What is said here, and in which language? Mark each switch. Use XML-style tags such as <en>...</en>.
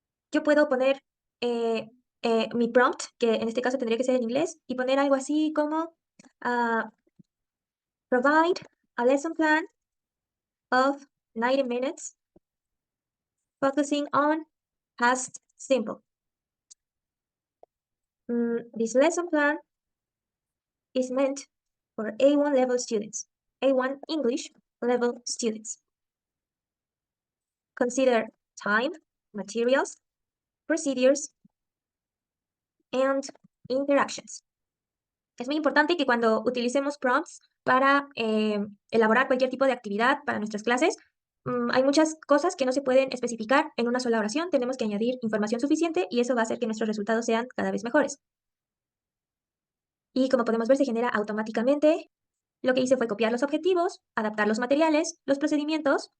<es>Yo puedo poner eh, mi prompt, que en este caso tendría que ser en inglés, y poner algo así como ah,</es> <en>provide a lesson plan of 90 minutes focusing on past simple. This lesson plan is meant for A1 level students, A1 English level students. Consider time, materials, procedures, and interactions.</en> <es>Es muy importante que cuando utilicemos prompts para elaborar cualquier tipo de actividad para nuestras clases, hay muchas cosas que no se pueden especificar en una sola oración. Tenemos que añadir información suficiente y eso va a hacer que nuestros resultados sean cada vez mejores. Y como podemos ver, se genera automáticamente. Lo que hice fue copiar los objetivos, adaptar los materiales, los procedimientos.</es>